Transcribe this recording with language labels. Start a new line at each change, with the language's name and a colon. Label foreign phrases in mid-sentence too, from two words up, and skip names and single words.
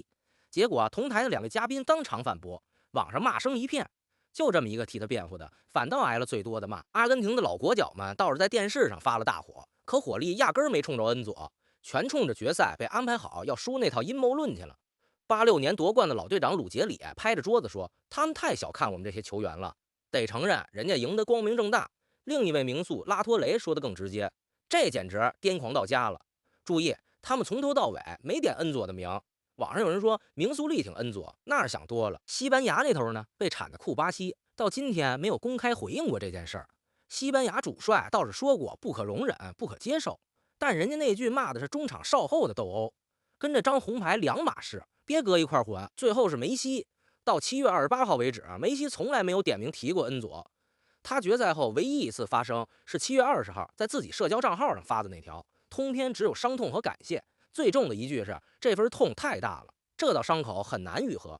Chinese: 結果同台的2位嘉賓當場反駁，網上罵聲一片。就這麼一個替他辯護的，反倒挨了最多的罵。阿根廷的老國腳們倒是在電視上發了大火，可火力壓根兒沒衝着恩佐，全衝着決賽被安排好要輸那套陰謀論去了。86年奪冠的老隊長魯傑里拍着桌子說：“他們太小看我們這些球員了， 得承認人家贏得光明正大。另一位名宿拉托雷說的更直接，這簡直癲狂到家了。注意，他們從頭到尾沒點恩佐的名。網上有人說明苏力挺恩佐，那是想多了。西班牙那頭呢，被铲的库巴西到今天没有公開回應過這件事儿。西班牙主帥倒是說過不可容忍、不可接受，但人家那句罵的是中場哨後的鬥毆，跟這張紅牌兩碼事，別擱一塊混。最後是梅西，到7月28號為止，梅西從來沒有點名提過恩佐。他決賽後唯一一次發聲是7月20號在自己社交賬號上發的那條，通篇只有傷痛和感謝，最重的一句是這份痛太大了，這道傷口很難愈合。